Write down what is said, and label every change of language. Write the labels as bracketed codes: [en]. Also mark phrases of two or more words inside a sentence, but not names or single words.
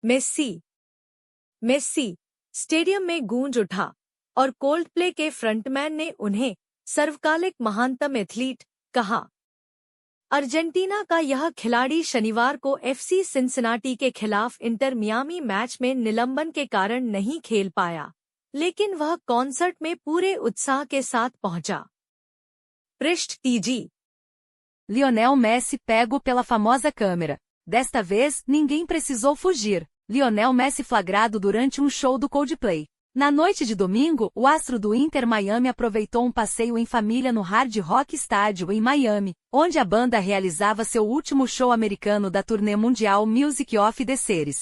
[hi] मेस्सी स्टेडियम में गूंज उठा और कोल्डप्ले के फ्रंटमैन ने उन्हें सर्वकालिक महानतम एथलीट कहा। अर्जेंटीना का यह खिलाड़ी शनिवार को एफसी सिंसिनाटी के खिलाफ इंटर मियामी मैच में निलंबन के कारण नहीं खेल पाया, लेकिन वह कॉन्सर्ट में पूरे उत्साह के साथ पहुंचा। पृष्ठ TG। [pt] Lionel Messi pego pela famosa câmera. Desta vez, ninguém precisou fugir. Lionel Messi flagrado durante um show do Coldplay. Na noite de domingo, o astro do Inter Miami aproveitou um passeio em família no Hard Rock Stadium em Miami, onde a banda realizava seu último show americano da turnê mundial Music of the Series.